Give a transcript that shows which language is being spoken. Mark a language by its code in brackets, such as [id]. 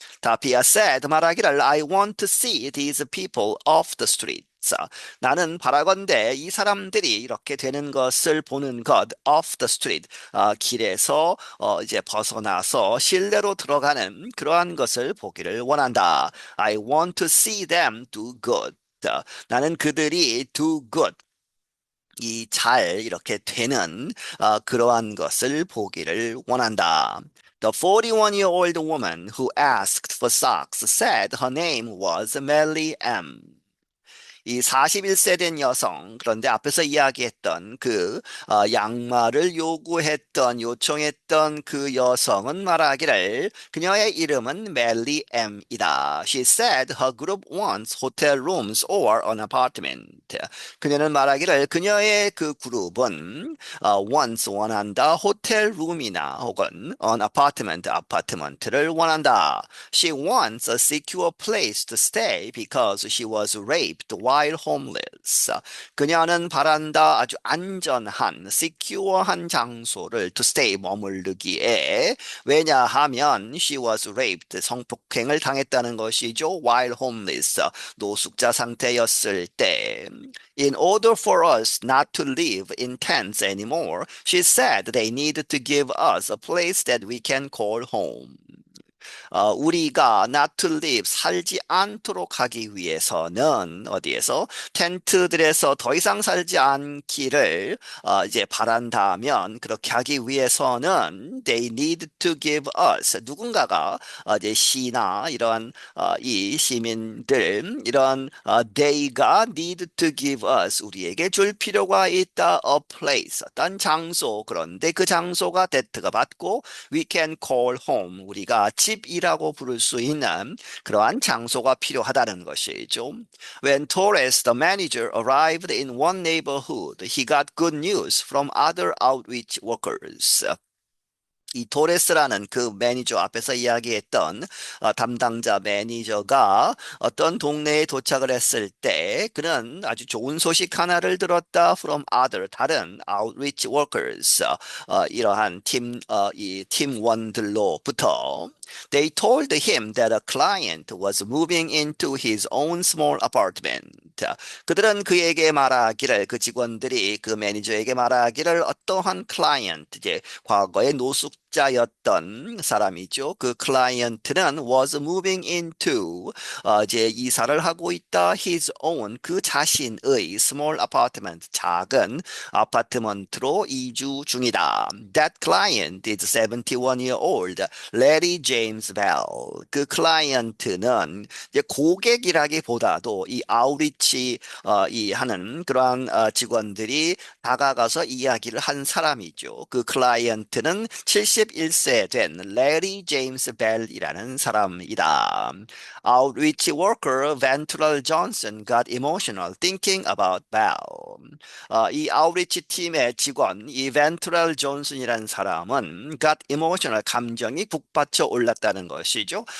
[en] 다피아 said [ko] 말하기를 [en] I want to see these people off the street. [ko] 나는 바라건대 이 사람들이 이렇게 되는 것을 보는 것 [en] off the street [ko] 길에서 이제 벗어나서 실내로 들어가는 그러한 것을 보기를 원한다. [en] I want to see them do good. [ko] 나는 그들이 [en] do good [ko] 이 잘 이렇게 되는 그러한 것을 보기를 원한다. [en] The 41-year-old woman who asked for socks said her name was Melly M. [ko] 이 41세 된 여성, 그런데 앞에서 이야기했던 그 양말을 요청했던 그 여성은 말하기를 그녀의 이름은 멜리 M이다. [en] She said her group wants hotel rooms or an apartment. [ko] 그녀는 말하기를 그녀의 그 그룹은 [en] wants [ko] 원한다 호텔 룸이나 혹은 [en] an apartment [ko] 아파트먼트를 원한다. [en] She wants a secure place to stay because she was raped while homeless. [ko] 그녀는 바란다 아주 안전한, [en] secure [ko] 한 장소를 [en] to stay [ko] 머무르기에 왜냐하면 [en] she was raped [ko] 성폭행을 당했다는 것이죠. [en] while homeless [ko] 노숙자 상태였을 때. [en] In order for us not to live in tents anymore, she said they needed to give us a place that we can call home. [ko] 우리가 [en] not to live [ko] 살지 않도록 하기 위해서는 어디에서 텐트들에서 더 이상 살지 않기를 이제 바란다면 그렇게 하기 위해서는 [en] they need to give us [ko] 누군가가 이제 시나 이런 이 시민들 이런 [en] they [ko] 가 [en] need to give us [ko] 우리에게 줄 필요가 있다 [en] a place [ko] 어떤 장소 그런데 그 장소가 [en] that [ko] 가 받고 [en] we can call home [ko] 우리가 집이라고 부를 수 있는 그러한 장소가 필요하다는 것이죠. [en] When Torres, the manager, arrived in one neighborhood, he got good news from other outreach workers. [ko] 이 토레스라는 그 매니저 앞에서 이야기했던 담당자 매니저가 어떤 동네에 도착을 했을 때 그는 아주 좋은 소식 하나를 들었다 [en] from other [ko] 다른 [en] outreach workers [ko] 이러한 이 팀원들로부터 [en] They told him that a client was moving into his own small apartment. [ko] 그들은 그에게 말하기를 그 직원들이 그 매니저에게 말하기를 어떠한 클라이언트 이제 과거의 노숙자였던 사람이죠. 그 클라이언트는 [en] was moving into [ko] 이제 이사를 하고 있다 [en] his own [ko] 그 자신의 [en] small apartment [ko] 작은 아파트먼트로 이주 중이다. [en] That client is 71-year-old Larry James Bell. [ko] 그 클라이언트는 이제 고객이라기보다도 이 아우리치 이 하는 그러한 직원들이 다가가서 이야기를 한 사람이죠. 그 클라이언트는 71세 된 레리 제임스 벨이라는 사람이다. [en] Outreach worker Ventural Johnson got emotional thinking about Bell. [ko] 이 아우리치 팀의 직원 이 벤트럴 존슨이라는 사람은 [en] got emotional [ko] 감정이 북받쳐 올랐다는 것이죠.